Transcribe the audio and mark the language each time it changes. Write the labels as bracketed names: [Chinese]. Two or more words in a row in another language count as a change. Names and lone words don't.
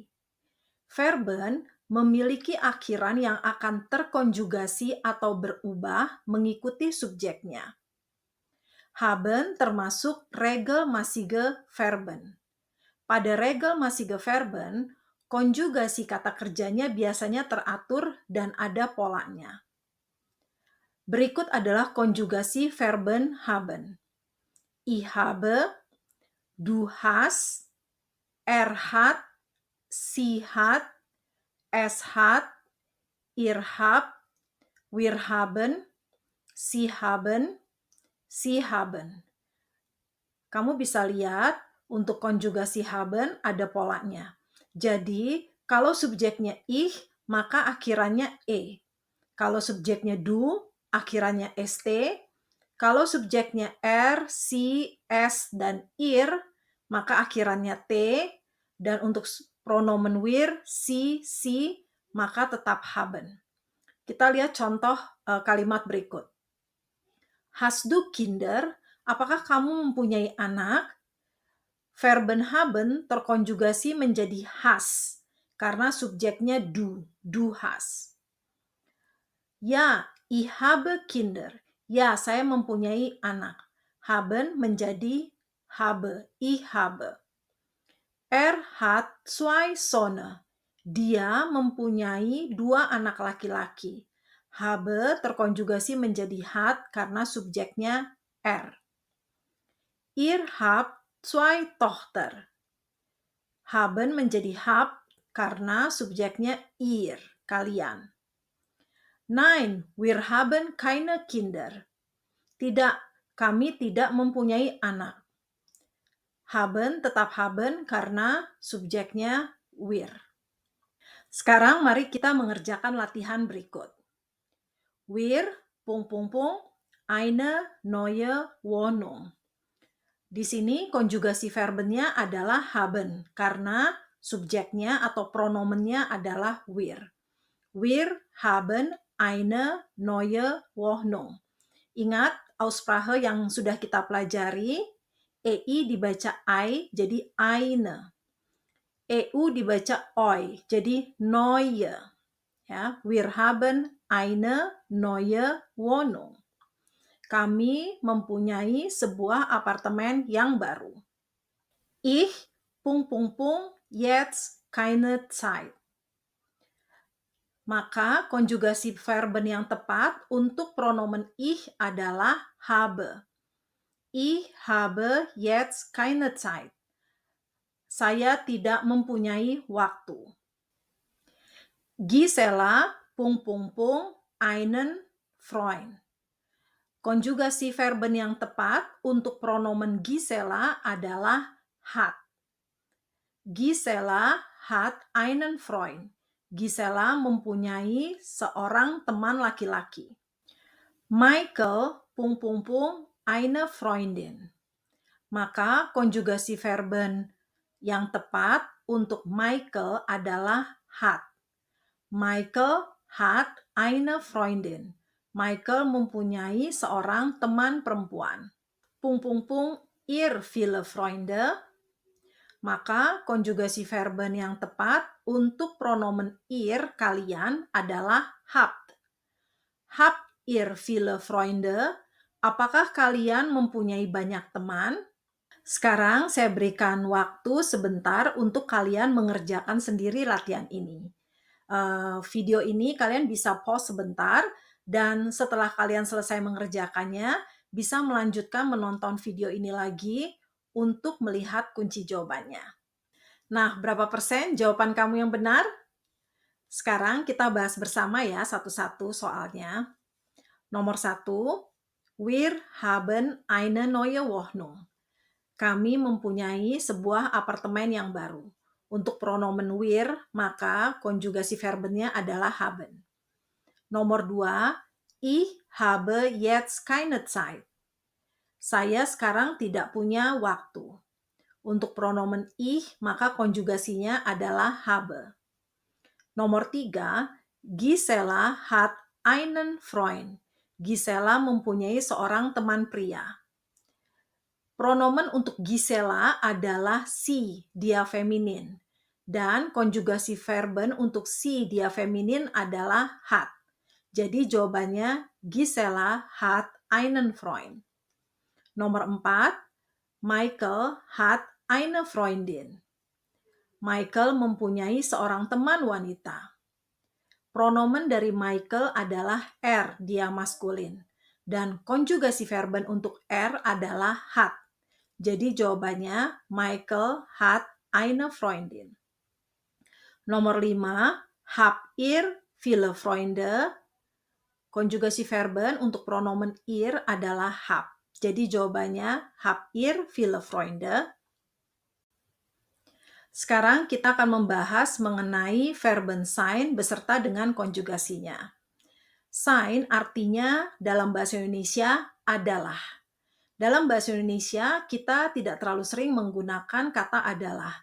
[Indonesian] Verben memiliki akhiran yang akan terkonjugasi atau berubah mengikuti subjeknya. Haben termasuk [German] regelmäßige Verben. [Indonesian] Pada [German] regelmäßige Verben, [Indonesian] konjugasi kata kerjanya biasanya teratur dan ada polanya. Berikut adalah konjugasi [German] verben haben. Ich habe, du hast, er hat, sie hat, es hat, ihr habt, wir haben, sie haben, sie haben. [Indonesian] Kamu bisa lihat untuk konjugasi haben ada polanya. Jadi, kalau subjeknya ich, maka akhirannya e. Kalau subjeknya du, akhirannya st. Kalau subjeknya [German] er, si, es, [Indonesian] dan ir, maka akhirannya t. Dan untuk pronomen [German] wir, si, [Indonesian] maka tetap haben. Kita lihat contoh kalimat berikut. [German] Hast du Kinder? [Indonesian] Apakah kamu mempunyai anak? [German] Verben haben [Indonesian] terkonjugasi menjadi has karena subjeknya [German] du hast. Ya, ich habe Kinder. [Indonesian] Ya, saya mempunyai anak. Haben menjadi [German] habe, ich habe. Er hat zwei Söhne. [Indonesian] Dia mempunyai 2 anak laki-laki. Habe terkonjugasi menjadi hat karena subjeknya er. [German] Ihr habt zwei Tochter. [Indonesian] Haben menjadi hab karena subjeknya ihr, kalian. [German] Nein, wir haben keine Kinder. [Indonesian] Tidak, kami tidak mempunyai anak. Haben tetap haben karena subjeknya wir. Sekarang mari kita mengerjakan latihan berikut. [German] Wir, eine neue Wohnung. [Indonesian] Di sini konjugasi verbennya adalah haben karena subjeknya atau pronomennya adalah wir. [German] Wir haben eine neue Wohnung. [Indonesian] Ingat Aussprache yang sudah kita pelajari, ei dibaca ai jadi eine. Eu dibaca oi jadi neue. [German] Ya, wir haben eine neue Wohnung. [Indonesian] Kami mempunyai sebuah apartemen yang baru. [German] Ich, jetzt keine Zeit. [Indonesian] Maka konjugasi verben yang tepat untuk pronomen ich adalah habe. [German] Ich habe jetzt keine Zeit. [Indonesian] Saya tidak mempunyai waktu. [German] Gisela, einen Freund. [Indonesian] Konjugasi verben yang tepat untuk pronomen Gisela adalah hat. [German] Gisela hat einen Freund. [Indonesian] Gisela mempunyai seorang teman laki-laki. [German] Michael, eine Freundin. [Indonesian] Maka konjugasi verben yang tepat untuk Michael adalah hat. [German] Michael hat eine Freundin. [Indonesian] Michael mempunyai seorang teman perempuan. [German] Ihr viele Freunde. [Indonesian] Maka konjugasi verben yang tepat untuk pronomen ihr, kalian, adalah habt. [German] Habt ihr viele Freunde? [Indonesian] Apakah kalian mempunyai banyak teman? Sekarang saya berikan waktu sebentar untuk kalian mengerjakan sendiri latihan ini. Video ini kalian bisa pause sebentar, dan setelah kalian selesai mengerjakannya, bisa melanjutkan menonton video ini lagi untuk melihat kunci jawabannya. Nah, berapa persen jawaban kamu yang benar? Sekarang kita bahas bersama ya satu-satu soalnya. Nomor 1, [German] wir haben eine neue Wohnung. [Indonesian] Kami mempunyai sebuah apartemen yang baru. Untuk pronomen wir, maka konjugasi verbennya adalah haben. [German] Nomor 2, ich habe jetzt keine Zeit. [Indonesian] Saya sekarang tidak punya waktu. Untuk pronomen ich, maka konjugasinya adalah habe. [German] Nomor 3, Gisela hat einen Freund. [Indonesian] Gisela mempunyai seorang teman pria. Pronomen untuk Gisela adalah sie, dia feminin. Dan konjugasi verben untuk sie, dia feminin adalah hat. Jadi jawabannya [German] Gisela hat einen Freund. Nomor 4, Michael hat eine Freundin. [Indonesian] Michael mempunyai seorang teman wanita. Pronomen dari Michael adalah er, dia maskulin. Dan konjugasi verben untuk er adalah hat. Jadi jawabannya [German] Michael hat eine Freundin. Nomor 5, hab ihr viele Freunde. [Indonesian] Konjugasi verben untuk pronomen ihr adalah hab. Jadi jawabannya [German] hab ihr viele Freunde. [Indonesian] Sekarang kita akan membahas mengenai [German] verben sein [Indonesian] beserta dengan konjugasinya. Sein artinya dalam bahasa Indonesia adalah. Dalam bahasa Indonesia kita tidak terlalu sering menggunakan kata adalah.